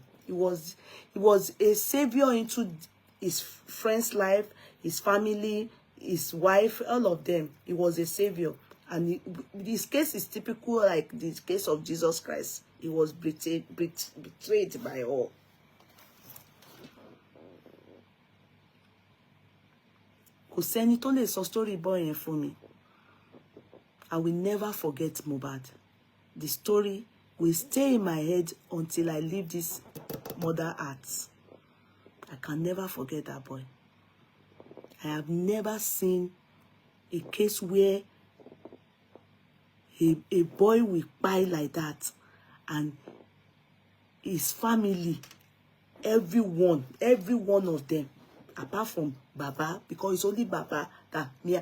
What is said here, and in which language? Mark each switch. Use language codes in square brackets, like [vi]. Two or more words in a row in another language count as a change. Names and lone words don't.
[en] He was a savior into his friend's life, his family, his wife, all of them. He was a savior. And this case is typical like the case of Jesus Christ. He was betrayed by all. [yo] Kò sẹ́ni tó lè sọ [en] story boy [yo] yẹn fún mi. [en] I will never forget Mohbad. The story will stay in my head until I leave this mother earth. I can never forget that boy. I have never seen a case where a boy will cry like that, and his family, every one of them, apart from Baba, because it's only Baba that me.